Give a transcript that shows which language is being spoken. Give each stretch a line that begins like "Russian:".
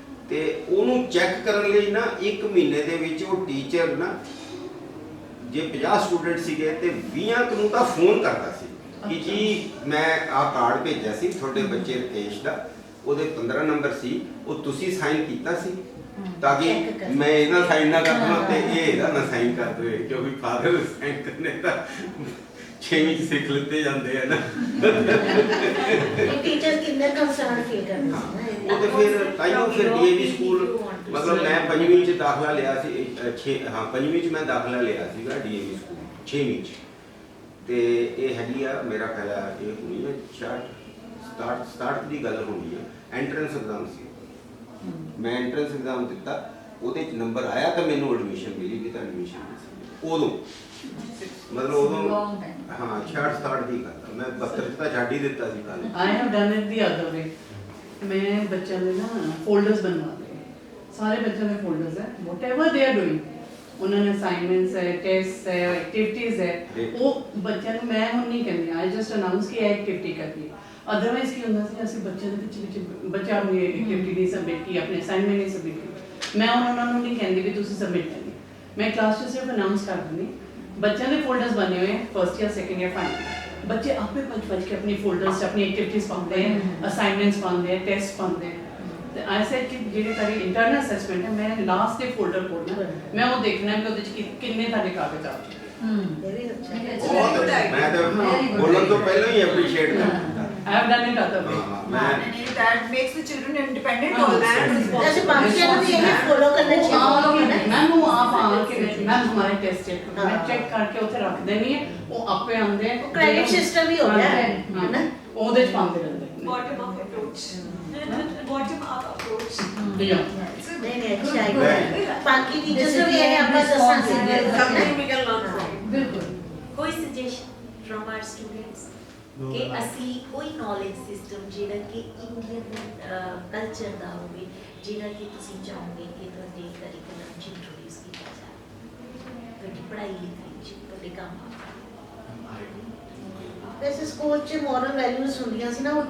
Punjabi: ਤੇ ਉਹਨੂੰ ਚੈੱਕ ਕਰਨ ਲਈ ਨਾ 1 ਮਹੀਨੇ ਦੇ ਵਿੱਚ ਉਹ ਟੀਚਰ ਨਾ, ਜੇ 50 ਸਟੂਡੈਂਟ ਸੀਗੇ ਤੇ 20 ਨੂੰ ਤਾਂ ਫੋਨ ਕਰਦਾ ਸੀ ਕਿ ਜੀ ਮੈਂ ਆਹ ਕਾਰਡ ਭੇਜਿਆ ਸੀ ਤੁਹਾਡੇ ਬੱਚੇ ਰਕੇਸ਼ ਦਾ, ਉਹਦੇ 15 ਨੰਬਰ ਸੀ, ਉਹ ਤੁਸੀਂ ਸਾਈਨ ਕੀਤਾ ਸੀ, ਤਾਂ ਕਿ ਮੈਂ ਇਹਦਾ ਸਾਈਨ ਨਾ ਕਰ ਦਵਾਂ ਤੇ ਇਹ ਇਹਦਾ ਨਾ ਸਾਈਨ ਕਰ ਦੇਵੇ, ਕਿਉਂਕਿ ਫਾਦਰ ਸਾਈਨ ਕਰਨੇ ਤਾਂ 6ਵੀਂ 'ਚ ਸਿੱਖ ਲਿੱਤੇ ਜਾਂਦੇ ਆ ਨਾ।
Hindi: टीचर कितने कंसर्न फील करते हैं ना
Punjabi: ਉਹ ਤੇ ਫਿਰ ਤਾਈਓ ਫਿਰ ਡੀਏਵੀ ਸਕੂਲ, ਮਤਲਬ ਮੈਂ 5ਵੀਂ 'ਚ ਦਾਖਲਾ ਲਿਆ ਸੀ, 5ਵੀਂ 'ਚ ਮੈਂ ਦਾਖਲਾ ਲਿਆ ਸੀਗਾ ਡੀਏਵੀ ਸਕੂਲ 6ਵੀਂ 'ਚ। ਤੇ ਇਹ ਹੈਗੀ ਆ ਮੇਰਾ ਖਿਆਲ ਆ ਇਹ ਹੋਣੀ ਹੈ 67 ਦੀ ਗੱਲ ਹੋਣੀ ਹੈ। ਐਂਟਰੈਂਸ ਐਗਜ਼ਾਮ ਸੀ, ਮੈਂ ਐਂਟਰੈਂਸ ਐਗਜ਼ਾਮ ਦਿੱਤਾ, ਉਹਦੇ 'ਚ ਨੰਬਰ ਆਇਆ ਤਾਂ ਮੈਨੂੰ ਐਡਮਿਸ਼ਨ ਮਿਲੀ ਵੀ ਤਾਂ ਐਡਮਿਸ਼ਨ ਸੀ ਉਦੋਂ, ਮਤਲਬ ਉਦੋਂ
English: long time.
Punjabi: ਹਾਂ 66 ਦੀ ਗੱਲ ਆ। ਮੈਂ 72 'ਚ ਤਾਂ ਛੱਡ ਹੀ ਦਿੱਤਾ ਸੀ ਕੱਲ।
English: I have done it the other way.
Hindi: मैं बच्चों ने ना फोल्डर्स बनवा दिए, सारे बच्चों में फोल्डर्स है,
English: whatever they are doing,
Hindi: उन्होंने असाइनमेंट्स है, टेस्ट है, एक्टिविटीज है, वो बच्चों ने मैं हम नहीं कहती,
English: I just announce
Hindi: कि एक्टिविटी करनी है।
Punjabi: अदरवाइज की होंदा सी ਅਸੀਂ ਬੱਚਿਆਂ ਦੇ ਪਿੱਛੇ ਬੱਚਾ ਨੇ ਐਕਟੀਵਿਟੀ ਨਹੀਂ ਸਬਮਿਟ ਕੀ, ਆਪਣੇ ਅਸਾਈਨਮੈਂਟ ਨਹੀਂ ਸਬਮਿਟ ਕੀ, ਮੈਂ ਉਹਨਾਂ ਨੂੰ ਨਹੀਂ ਕਹਿੰਦੀ ਵੀ ਤੁਸੀਂ ਸਬਮਿਟ ਕਰਨੀ,
Hindi: मैं क्लास च सिर्फ अनाउंस कर दूँगी बच्चों के फोल्डर्स बने हुए हैं फर्स्ट या सेकंड या फाइनल बच्चे आपे भज के अपनी फोल्डर्स अपनी एक्टिविटीज़ पाते हैं असाइनमेंट्स पाते हैं टेस्ट पाते हैं तो
English: I said
Hindi: कि जेह्ड़ी सारी इंटरनल असेसमेंट है मैं लास्ट डे फोल्डर खोलना मैं वो देखना है कि
Punjabi: ਉਹਦੇ ਚ किन्ने ਤੁਹਾਡੇ कागज आ चुके
Hindi: ये भी अच्छा है बहुत मैं तो बोलने तो पहले ही अप्रिशिएट करता
English: I have done it other way.
Hindi: मैं
English: That makes the children independent also.
Hindi: जैसे बाकियों को भी यही फॉलो करना चाहिए मैम वो आप आके मैम हमारे टेस्ट चेक मैं चेक करके उसे रख देनी है वो आपे आंदे हैं क्रेडिट सिस्टम ही हो गया है ना
Punjabi: ਉਹਦੇ ਚ ਪਾਉਂਦੇ ਰਹਿੰਦੇ
English: Bottom up approach. Bottom up approach.
Hindi: नहीं नहीं अच्छा है बाकी टीचर्स भी यही अपना दसना चाहिए
English: Something we can learn from.
Hindi: बिल्कुल
Punjabi: कोई
English: suggestion from our students
Punjabi: कि ਅਸੀਂ ਕੋਈ ਨੌਲੇਜ ਸਿਸਟਮ ਜਿਹੜਾ ਕਿ ਇੰਡੀਅਨ ਕਲਚਰ ਦਾ ਹੋਵੇ ਜਿਹੜਾ ਕਿ ਤੁਸੀਂ ਚਾਹੋਗੇ ਕਿ ਤੁਹਾਡੇ ਕਰਿਕੂਲਮ 'ਚ ਇੰਟਰੋਡਿਊਸ ਕੀਤਾ ਜਾਵੇ ਤੁਹਾਡੀ ਪੜ੍ਹਾਈ ਲਿਖਾਈ 'ਚ ਤੁਹਾਡੇ ਕੰਮ वैसे स्कूल च मॉरल वैल्यूज ਹੁੰਦੀਆਂ ਸੀ ਨਾ ਉਹ